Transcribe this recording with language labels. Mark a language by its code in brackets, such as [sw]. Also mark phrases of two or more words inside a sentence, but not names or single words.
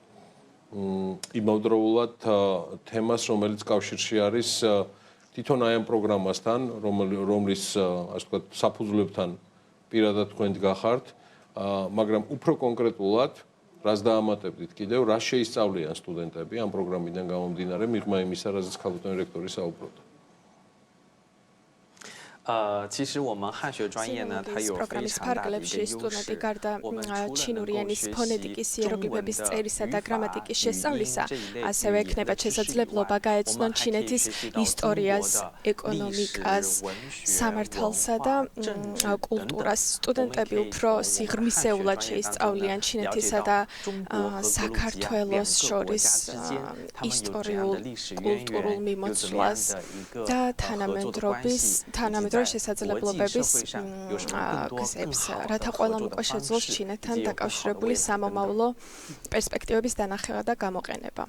[ka] იმავდროულად თემას, რომელიც კავშირში არის თვითონ აი ამ პროგრამასთან, რომლის ასე ვთქვათ საფუძვლებთან პირადად თქვენ დგახართ, მაგრამ უფრო კონკრეტულად რას დაამატებდით კიდევ, რა შეისწავლიან სტუდენტები ამ პროგრამიდან გამომდინარე, მიღმა იმისა, რაზეც ქალბატონი რექტორი საუბრობდა. [zh] 其实我们汉学专业呢，它有非常大的一个优势。我们除了能够学习中文的语法、语音这一类 [ka] ასევე ექნება შესაძლებლობა გაეცნონ ჩინეთის ისტორიას, ეკონომიკას, სამართალსა და კულტურას. სტუდენტები უფრო სიღრმისეულად შეისწავლიან ჩინეთისა და საქართველოს შორის ისტორიულ კულტურულ მიმოცვლას და თანამედროვე შესაძლებლობების გზებს, რათა ყველამ უკვე შეძლოს ჩინეთთან დაკავშირებული სამომავლო პერსპექტივების დანახევა და გამოყენება.